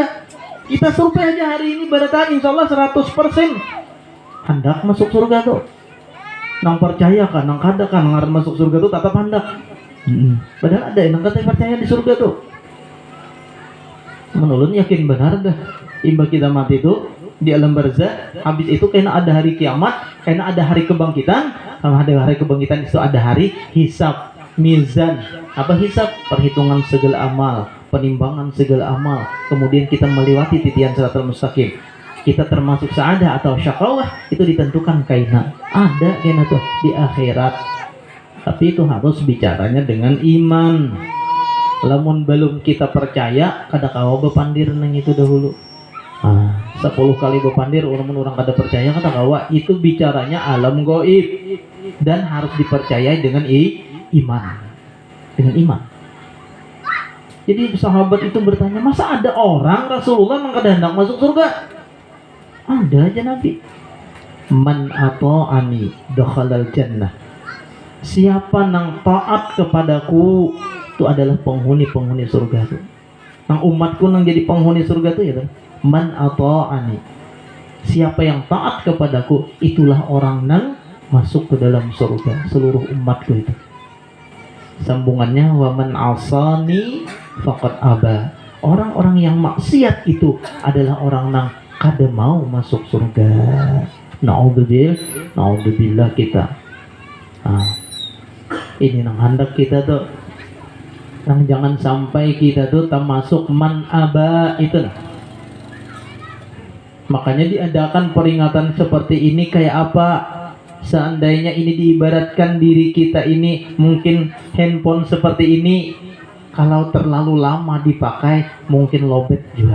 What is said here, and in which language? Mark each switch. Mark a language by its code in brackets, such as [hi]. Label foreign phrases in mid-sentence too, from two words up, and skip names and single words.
[bjn] Kita survei aja hari ini berarti [ar] إن شاء الله [bjn] 100% hendak masuk surga tuh. Nang percaya kan, nang kada kan, nang masuk surga tuh tetap hendak. Padahal ada yang kata percaya di surga tuh. Menurut yakin benar dah. Imba kita mati itu di alam barzah, habis itu kena ada hari kiamat, kena ada hari kebangkitan, sama ada hari kebangkitan itu ada hari hisab, mizan. Apa hisab? Perhitungan segala amal, penimbangan segala amal. Kemudian kita melewati titian [ar] صراط المستقيم. [bjn] Kita termasuk sa'adah atau syaqawah itu ditentukan kaina. Ada kaina tuh di akhirat. Tapi itu harus bicaranya dengan iman. Lamun belum kita percaya, kada kawa bepandir nang itu dahulu. 10 kali bepandir orang kada percaya kada kawa, itu bicaranya alam gaib dan harus dipercayai dengan iman. Dengan iman. Jadi sahabat itu bertanya, masa ada orang Rasulullah hendak masuk surga? Ada aja Nabi. [ar] من أطاعني دخل الجنة. [bjn] Siapa nang taat kepadaku itu adalah penghuni surga tuh. Nang umatku nang jadi penghuni surga tuh ya kan. [ar] من أطاعني. [bjn] Siapa yang taat kepadaku itulah orang nang masuk ke dalam surga, seluruh umatku itu. [ar] Sambungannya ومن عصاني فقد أبى. [bjn] Orang-orang yang maksiat itu adalah orang nang kada mau masuk surga. Naudzubillah kita. Ini nang hendak kita tuh. Nang jangan sampai kita tuh termasuk [ar] من أبى [bjn] itu. Makanya diadakan peringatan seperti ini kayak apa? Seandainya ini diibaratkan diri kita ini mungkin handphone seperti ini, kalau terlalu lama dipakai mungkin lobet juga.